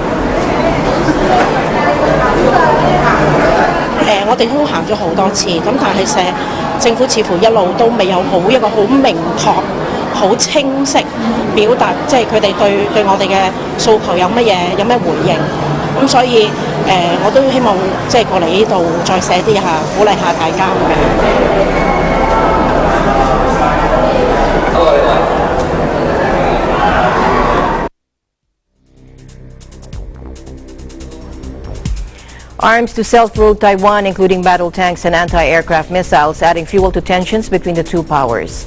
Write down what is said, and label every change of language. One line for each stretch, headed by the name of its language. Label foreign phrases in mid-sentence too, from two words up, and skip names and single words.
Cantonese: 我哋都行咗好多次，咁但係政府似乎一路都未有一個好明確、好清晰表達，即係佢哋對我哋嘅訴求有咩回應。咁所以我都希望即係過嚟呢度再寫啲下，鼓勵下大家咁樣。
English: Arms to self-rule Taiwan, including battle tanks and anti-aircraft missiles, adding fuel to tensions between the two powers.